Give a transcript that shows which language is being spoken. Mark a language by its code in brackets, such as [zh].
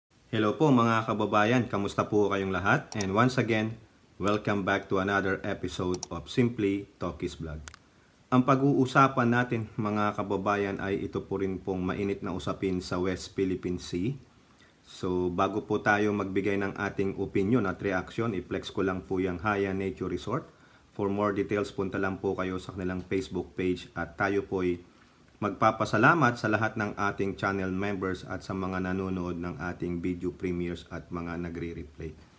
[tl] Hello po mga kababayan, kamusta po kayong lahat? [en] And once again, welcome back to another episode of Simply Talkies Vlog. [tl] Ang pag-uusapan natin mga kababayan ay ito po rin pong mainit na usapin sa West Philippine Sea. So bago po tayo magbigay ng ating opinion at reaction, i-flex ko lang po yung Haya Nature Resort. [en] For more details, [tl] punta lang po kayo sa kanilang Facebook page at tayo po ay magpapasalamat sa lahat ng ating channel members at sa mga nanonood ng ating video premieres at mga nagre-replay.